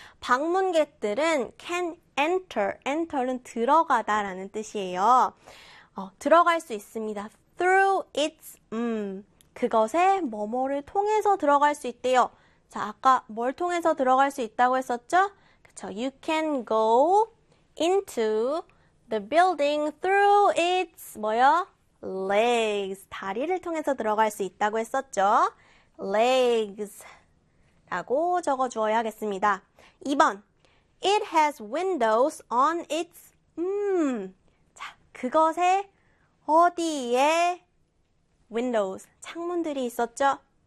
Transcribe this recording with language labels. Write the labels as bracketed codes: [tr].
[ko] 방문객들은 [en] can enter. [ko] enter는 들어가다라는 뜻이에요. 들어갈 수 있습니다. [en] Through its, [ko] 그것에 뭐뭐를 통해서 들어갈 수 있대요. 자, 아까 뭘 통해서 들어갈 수 있다고 했었죠? 그쵸. [en] You can go into the building through its, [ko] 뭐요? [en] Legs. [ko] 다리를 통해서 들어갈 수 있다고 했었죠? [en] Legs. [ko] 라고 적어주어야겠습니다. 2번. [en] It has windows on its, [ko] 자, 그것에 어디에 windows, 창문들이 있었죠?